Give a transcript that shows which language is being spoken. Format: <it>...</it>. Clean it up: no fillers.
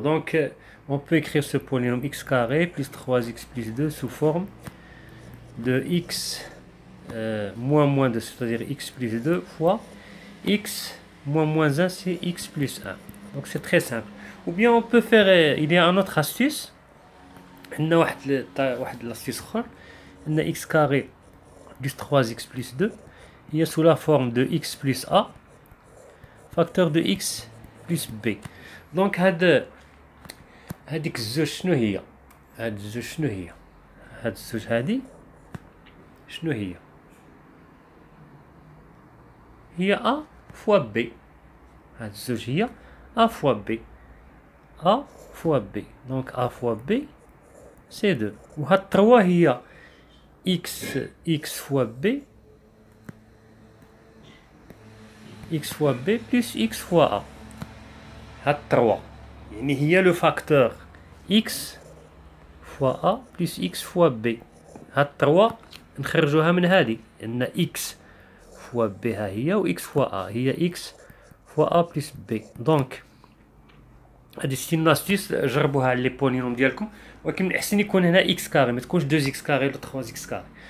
<fr>Donc on peut écrire ce polynôme x carré plus 3x plus 2 sous forme de x moins 2, c'est-à-dire x plus 2 fois x moins 1 c'est x plus 1. Donc c'est très simple. Ou bien on peut faire, il y a une autre astuce. On a l'astuce on a x carré plus 3x plus 2 il est sous la forme de x plus a facteur de x plus b.</fr> <ar>Donc هذيك الزوج شنو هي؟ هاد الزوج شنو هي؟ هاد الزوج هادي شنو هي؟ هي a fois b. هاد الزوج هي</ar> <fr>a fois b. a fois b. Donc a fois b c'est 2.</fr> <ar>وهاد 3 هي</ar> <fr>x fois b, x fois b plus x fois a.</fr> <ar>هاد 3 يعني هي</ar> <fr>le facteur x fois a plus x fois b.</fr> <ar>هاد 3 نخرجوها من هذه، ان x fois b ها هي و x fois a هي</ar> <fr>x fois a plus b.</fr> <ar>دونك هادي سي</ar> <fr>une astuce،</fr> <ar>جربوها على لي بولينوم ديالكم، ولكن من الأحسن يكون هنا x كاري، ما تكونش 2x كاري ولا 3x كاري.</ar>